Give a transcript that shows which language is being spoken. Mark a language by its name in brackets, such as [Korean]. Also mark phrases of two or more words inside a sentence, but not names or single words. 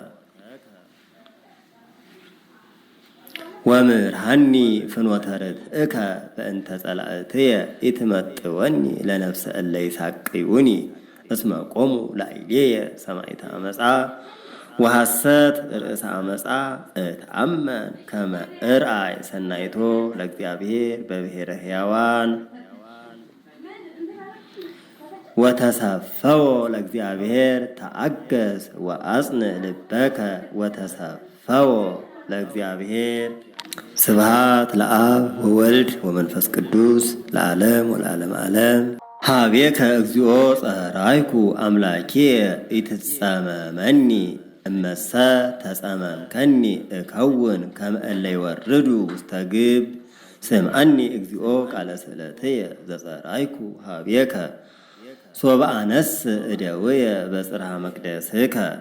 [Geez] ወምርሃኒ ፍኖተ ርትዕከ በእንተ ጸላእትየ ኢትመጥወኒ ለነፍሰ እለ ይሳቅዩኒ እስመ ቆሙ ላዕሌየ ሰማዕተ አመፃ ወሐሰት ርእሰ አመፃ እትአመን ከመ እርአይ ሰናይቶ ለእግዚአብሔር በብሔረ ሕያዋን ወተሰፈዎ ለእግዚአብሔር ተአገስ ወአጽንዕ ልበከ ወተሰፈዎ ለእግዚአብሔር። ስብሐት ለአብ ወወልድ ወመንፈስ ቅዱስ ለዓለም ወለዓለመ ዓለም። ሀቤከ እግዚኦ ጸራይኩ አምላኪየ ኢትጸመመኒ እመሰ ተጸመምከኒ እከውን ከመ እለ ይወርዱ ውስተ ግብ ስምዓኒ እግዚኦ ቃለ ስእለትየ ዘጸራይኩ ሀቤከ ሶበ አነስ እደውየ በጽርሐ መቅደስከ